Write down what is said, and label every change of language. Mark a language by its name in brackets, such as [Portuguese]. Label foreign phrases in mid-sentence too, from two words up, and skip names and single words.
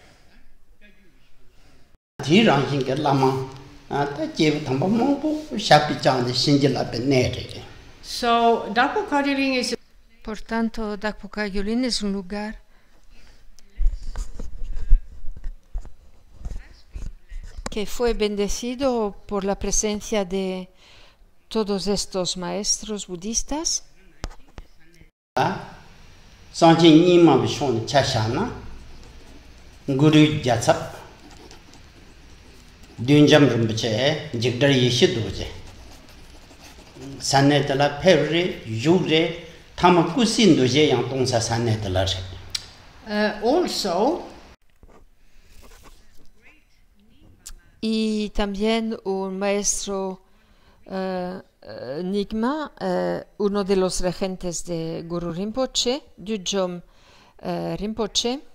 [English] So Dakpo Kagyu Ring is [Spanish] Por tanto, Dakpo Kagyu Ring es un lugar que fue bendecido por la presencia de todos estos maestros budistas. Sanjin Nima Vishon Chashana, Guru Jatsap, Dunjam Rinpoche, Jigdar Yeshiduje, Sanetala Pevre, Jure, Tamakusin Duje Yang Tongsa Sanetala. also Y también un maestro Nyingma, uno de los regentes de Guru Rinpoche, Dudjom Rinpoche,